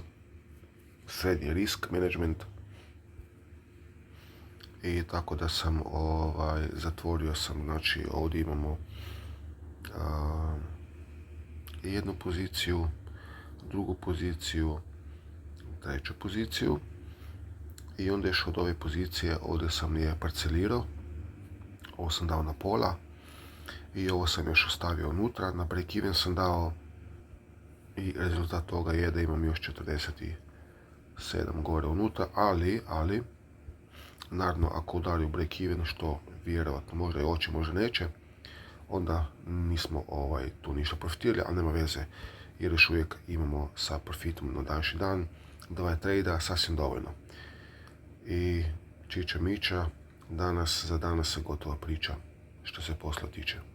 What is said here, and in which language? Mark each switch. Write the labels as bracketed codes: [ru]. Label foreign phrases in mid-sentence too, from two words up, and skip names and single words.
[hr] Srednji [en] risk management. [hr] I tako da sam zatvorio sam, znači ovdje imamo jednu poziciju, drugu poziciju, treću poziciju. I onda još od ove pozicije ovdje sam je parcelirao. Ovo sam dao na pola. I ovo sam još ostavio unutra. Na [en] break even [hr] sam dao. I rezultat toga je da imam još 47 gore unutra. Ali, naravno ako udari u [en] break even, [hr] što vjerojatno možda i hoće, možda neće, onda nismo tu ništa profitirali, ali nema veze. Jer još uvijek imamo sa profitom na današnji dan 2 trejda sasvim dovoljno. I čiča miča, za danas je gotova priča što se posla tiče.